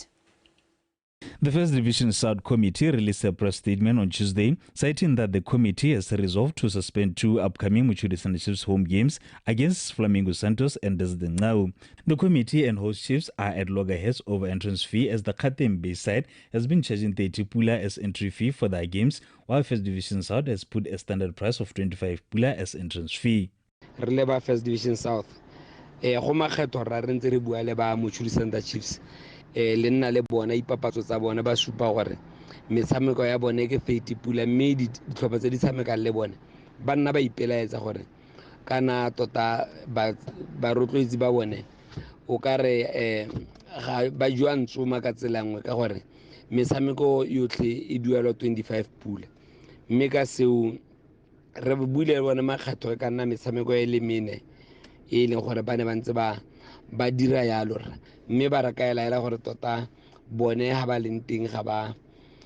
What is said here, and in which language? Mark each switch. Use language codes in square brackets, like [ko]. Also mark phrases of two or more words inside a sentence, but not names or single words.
[en] The First Division South Committee released a press statement on Tuesday, citing that the committee has resolved to suspend 2 upcoming Muchudi Center Chiefs home games against Flamingo Santos and Desdenau. The committee and host chiefs are at loggerheads over entrance fee as the Katem Bay side has been charging 30 pula as entry fee for their games, while First Division South has put a standard price of 25 pula as entrance fee. Releva First Division South. [tn] Go makgetho ra re ntse re bua le ba Muchudi Center Chiefs. Le nna le bona ipapatso tsa bona ba supa gore metshameko ya bone ke 30 pula mme ditlhopha tse di tshamekang le bone ba nna ba ipelaetsa gore kana tota ba rotloetsi ba bone o ka re ba jwa ntsoma ka tsela nngwe ka gore metshameko yotlhe e duelwa 25 pula mme ka seo re buile le bone makgetho ka nna metshameko e le mene e leng gore ba ne ba ntse ba dira yalo mme ba re kaela gore tota bone ha ba leng teng ga